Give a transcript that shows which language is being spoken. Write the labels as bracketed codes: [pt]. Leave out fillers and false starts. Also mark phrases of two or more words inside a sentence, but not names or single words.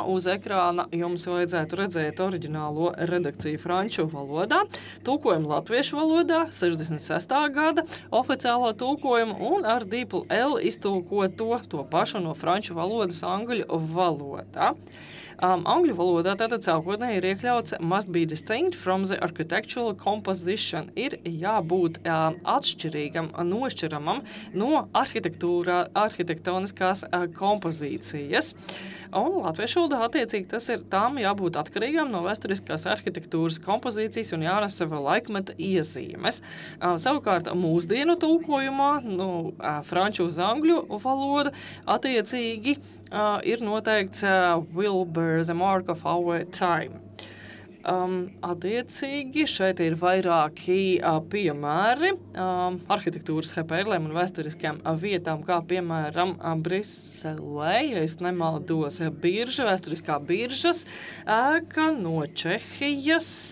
[lv] Uz ekrāna jums vajadzētu redzēt oriģinālo redakciju franču valodā, tulkojumu latviešu valodā, 66. gada oficiālo tulkojumu un ar dīplu L iztulkoto to pašu no franču valodas angļu valodā. Angļu valodā tātad sākotnēji ir iekļauts [en] must be distinct from the architectural composition. [lv] Ir jābūt atšķirīgam, nošķiramam no arhitektoniskās kompozīcijas. Un latviešu valodā attiecīgi tas ir tām jābūt atkarīgām no vēsturiskās arhitektūras kompozīcijas un jārasa vēl laikmeta iezīmes. Savukārt mūsdienu tulkojumā franču uz angļu valodu attiecīgi ir noteikts [en] will bear the mark of our time. [lv] Attiecīgi šeit ir vairāki piemēri arhitektūras perlēm un vēsturiskajām vietām, kā piemēram Briselē, ja es nemaldos, birža, vēsturiskā biržas ēka no Čehijas,